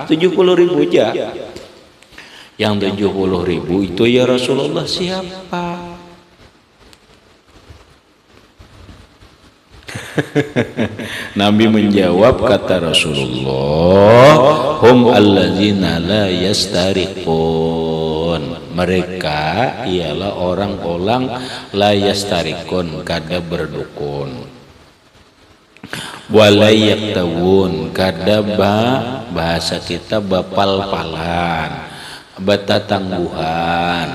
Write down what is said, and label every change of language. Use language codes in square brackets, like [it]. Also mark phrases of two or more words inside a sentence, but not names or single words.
[id] 70.000 aja. Yang 70.000 itu ya Rasulullah siapa? Nabi menjawab, kata Rasulullah, [ar] هم الذين لا يسترقون. [id] Mereka ialah orang-orang [ar] لا يسترقون, [id] kada berdukun. [ar] ولا يكتوون, [bjn] kada bahasa kita bapal-palan, batatangguhan.